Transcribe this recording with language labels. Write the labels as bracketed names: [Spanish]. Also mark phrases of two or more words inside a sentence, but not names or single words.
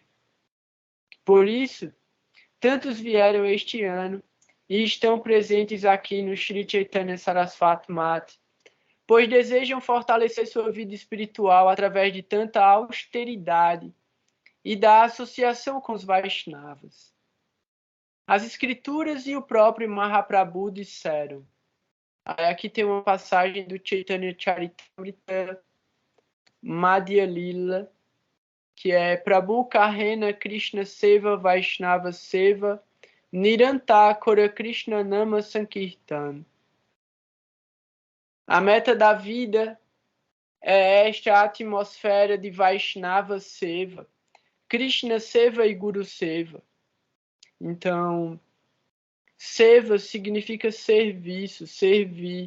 [Portuguese] Por isso, tantos vieram este ano e estão presentes aqui no Sri Chaitanya Saraswati Mati, pois desejam fortalecer sua vida espiritual através de tanta austeridade e da associação com os Vaishnavas. As Escrituras e o próprio Mahaprabhu disseram. Aqui tem uma passagem do Chaitanya Charitamrita Madhya Lila, que é [Bangla] প্রভু কহেন কৃষ্ণ সেবা বৈষ্ণব সেবা নিরন্তর কর কৃষ্ণ নাম সংকীর্তন. [Portuguese] A meta da vida é esta atmosfera de Vaishnava Seva, Krishna Seva e Guru Seva. Então, Seva significa serviço, servir.